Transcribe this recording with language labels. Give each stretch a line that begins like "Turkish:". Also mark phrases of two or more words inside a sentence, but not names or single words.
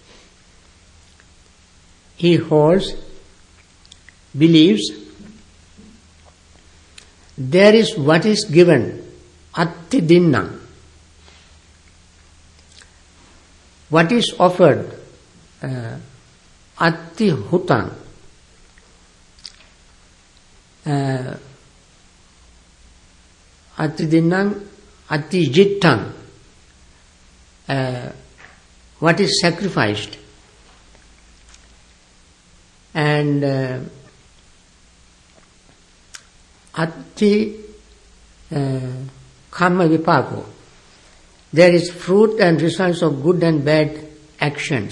English: He believes there is what is given,
Pali: atti dinna.
English: What is offered,
Pali: atti hutang. Atti dinnang, atti jittang.
English: What is sacrificed, and
Pali: atti karma vipako.
English: There is fruit and results of good and bad actions.